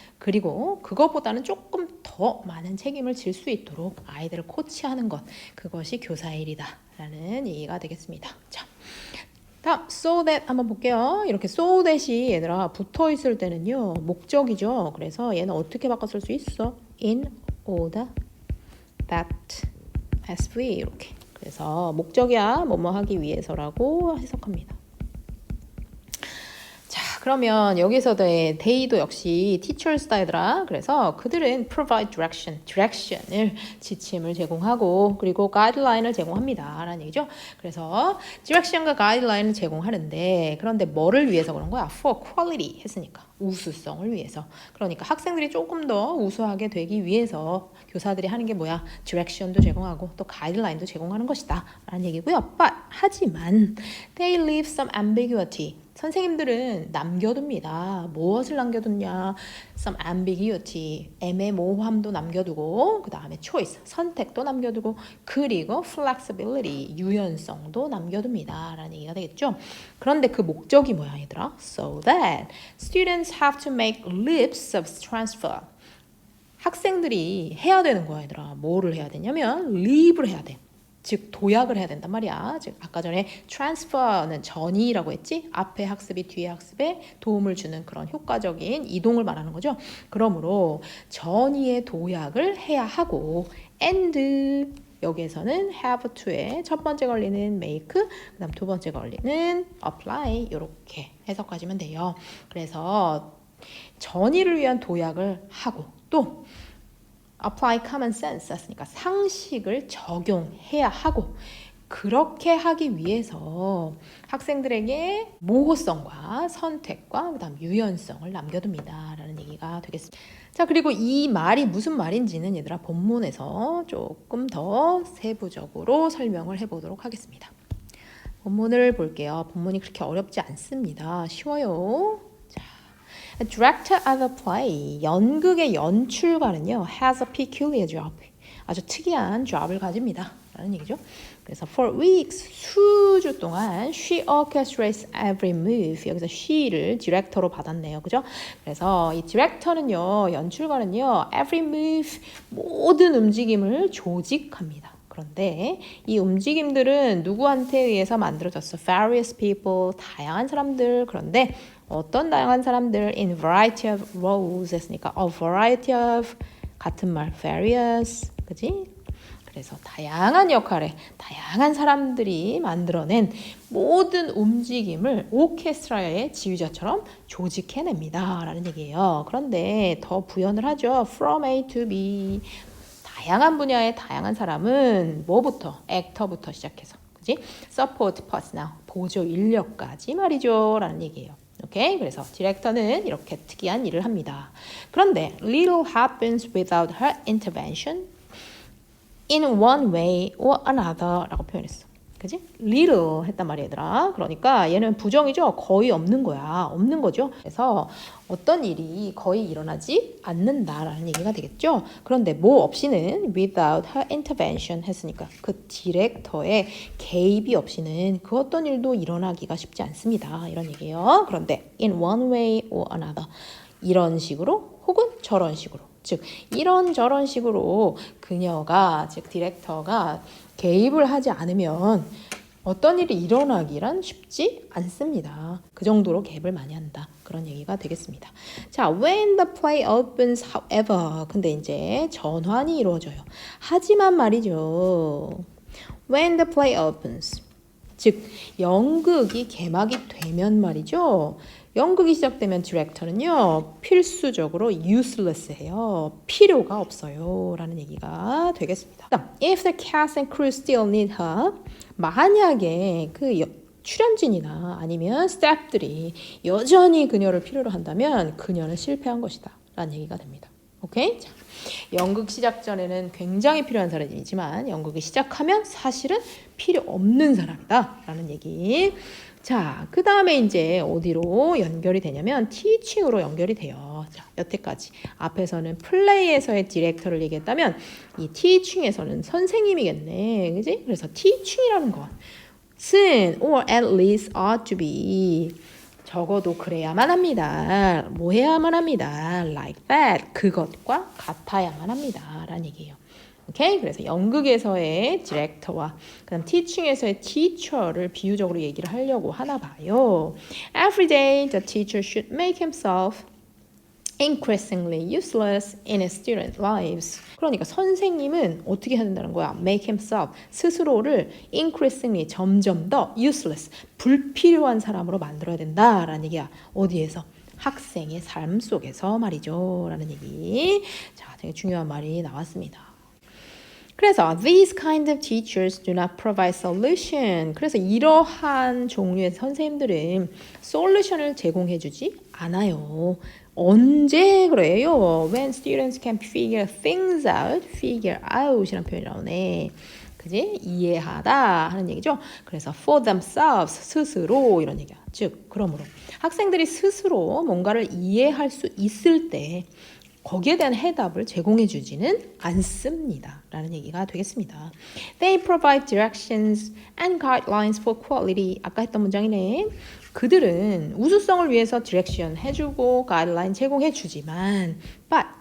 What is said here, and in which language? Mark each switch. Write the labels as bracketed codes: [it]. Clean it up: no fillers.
[ko] 그리고 그것보다는 조금 더 많은 책임을 질 수 있도록 아이들을 코치하는 것, 그것이 교사의 일이다 라는 얘기가 되겠습니다. 자, 다음 so that 한번 볼게요. 이렇게 so that이 얘들아 붙어 있을 때는요 목적이죠. 그래서 얘는 어떻게 바꿔 쓸 수 있어? [en] in order that as we [ko] 이렇게. 그래서 목적이야 뭐뭐 하기 위해서라고 해석합니다. 그러면 여기서도 they도 역시 teachers다 얘들아. 그래서 그들은 [en] provide direction [ko] 을 지침을 제공하고 그리고 guideline을 제공합니다 라는 얘기죠. 그래서 direction과 guideline을 제공하는데 그런데 뭐를 위해서 그런 거야? [en] for quality [ko] 했으니까 우수성을 위해서. 그러니까 학생들이 조금 더 우수하게 되기 위해서 교사들이 하는 게 뭐야? direction도 제공하고 또 guideline도 제공하는 것이다 라는 얘기고요. [en] But [ko] 하지만 [en] they leave some ambiguity [ko] 선생님들은 남겨둡니다. 무엇을 남겨뒀냐? [en] Some ambiguity, [ko] 애매모호함도 남겨두고 그 다음에 choice, 선택도 남겨두고 그리고 flexibility, 유연성도 남겨둡니다. 라는 얘기가 되겠죠. 그런데 그 목적이 뭐야 얘들아? [en] So that students have to make leaps of transfer. [ko] 학생들 학생들이 해야 되는 거야, 얘들아. 뭐를 해야 되냐면 leave를 해야 돼. 즉 도약을 해야 된단 말이야. 즉 아까 전에 transfer는 전이라고 했지. 앞에 학습이 뒤에 학습에 도움을 주는 그런 효과적인 이동을 말하는 거죠. 그러므로 전이의 도약을 해야 하고 and 여기에서는 have to에 첫 번째 걸리는 make, 그다음 두 번째 걸리는 apply 이렇게 해석하시면 돼요. 그래서 전이를 위한 도약을 하고 또 [en] apply common sense [ko] 했으니까 상식을 적용해야 하고 그렇게 하기 위해서 학생들에게 모호성과 선택과 그다음 유연성을 남겨둡니다 라는 얘기가 되겠습니다. 자, 그리고 이 말이 무슨 말인지는 얘들아 본문에서 조금 더 세부적으로 설명을 해보도록 하겠습니다. 본문을 볼게요. 본문이 그렇게 어렵지 않습니다. 쉬워요. [en] A director of a play, [ko] 연극의 연출가는요, [en] has a peculiar job. [ko] 아주 특이한 job을 가집니다. 라는 얘기죠. 그래서 [en] for weeks, [ko] 수주 동안 [en] she orchestrates every move. [ko] 여기서 she를 디렉터로 받았네요. 그죠? 그래서 이 디렉터는요, 연출가는요, every move, 모든 움직임을 조직합니다. 그런데 이 움직임들은 누구한테 의해서 만들어졌어? [en] Various people, [ko] 다양한 사람들. 그런데 어떤 다양한 사람들 [en] in variety of roles [ko] 했으니까 a variety of 같은 말 various 그지? 그래서 다양한 역할에 다양한 사람들이 만들어낸 모든 움직임을 오케스트라의 지휘자처럼 조직해냅니다 라는 얘기예요. 그런데 더 부연을 하죠. [en] From A to B [ko] 다양한 분야의 다양한 사람은 뭐부터? 액터부터 시작해서 그지? [en] Support personnel [ko] 보조 인력까지 말이죠 라는 얘기예요. 오케이, 그래서 디렉터는 이렇게 특이한 일을 합니다. 그런데 [en] little happens without her intervention in one way or another [ko] 라고 표현했어. 그지? little 했단 말이야 얘들아. 그러니까 얘는 부정이죠. 거의 없는 거야. 없는 거죠. 그래서 어떤 일이 거의 일어나지 않는다라는 얘기가 되겠죠. 그런데 뭐 없이는 without her intervention 했으니까 그 디렉터의 개입이 없이는 그 어떤 일도 일어나기가 쉽지 않습니다. 이런 얘기예요. 그런데 [en] in one way or another [ko] 이런 식으로 혹은 저런 식으로 즉 이런 식으로 그녀가 즉 디렉터가 개입을 하지 않으면 어떤 일이 일어나기란 쉽지 않습니다. 그 정도로 개입을 많이 한다. 그런 얘기가 되겠습니다. 자, [en] when the play opens, however. [ko] 근데 이제 전환이 이루어져요. 하지만 말이죠. [en] When the play opens. [ko] 즉, 연극이 개막이 되면 말이죠. 연극이 시작되면 디렉터는요 필수적으로 useless해요. 필요가 없어요 라는 얘기가 되겠습니다. [en] If the cast and crew still need her [ko] 만약에 그 출연진이나 아니면 스태프들이 여전히 그녀를 필요로 한다면 그녀는 실패한 것이다 라는 얘기가 됩니다. 오케이? 자, 연극 시작 전에는 굉장히 필요한 사람이지만 연극이 시작하면 사실은 필요 없는 사람이다 라는 얘기. 자, 그 다음에 이제 어디로 연결이 되냐면 teaching으로 연결이 돼요. 자, 여태까지 앞에서는 플레이에서의 디렉터를 얘기했다면 이 teaching에서는 선생님이겠네. 그지? 그래서 teaching이라는 것은 [en] or at least ought to be [ko] 적어도 그래야만 합니다. 뭐 해야만 합니다. [en] Like that. [ko] 그것과 같아야만 합니다. 라는 얘기예요. 오케이? 그래서 연극에서의 디렉터와 그다음 teaching에서의 teacher를 비유적으로 얘기를 하려고 하나 봐요. [en] Every day the teacher should make himself increasingly useless in his student lives. [ko] 그러니까 선생님은 어떻게 해야 된다는 거야? [en] Make himself, [ko] 스스로를 increasingly, 점점 더 useless, 불필요한 사람으로 만들어야 된다라는 얘기야. 어디에서? 학생의 삶 속에서 말이죠. 라는 얘기. 자, 되게 중요한 말이 나왔습니다. 그래서 [en] these kind of teachers do not provide solution. [ko] 그래서 이러한 종류의 선생님들은 솔루션을 제공해주지 않아요. 언제 그래요? [en] When students can figure things out, figure out [ko] 이라는 표현이 나오네. 그지? 이해하다 하는 얘기죠. 그래서 [en] for themselves, [ko] 스스로 이런 얘기야. 즉, 그러므로 학생들이 스스로 뭔가를 이해할 수 있을 때 거기에 대한 해답을 제공해 주지는 않습니다. 라는 얘기가 되겠습니다. [en] They provide directions and guidelines for quality. [ko] 아까 했던 문장이네. 그들은 우수성을 위해서 디렉션 해주고 가이드라인 제공해 주지만 but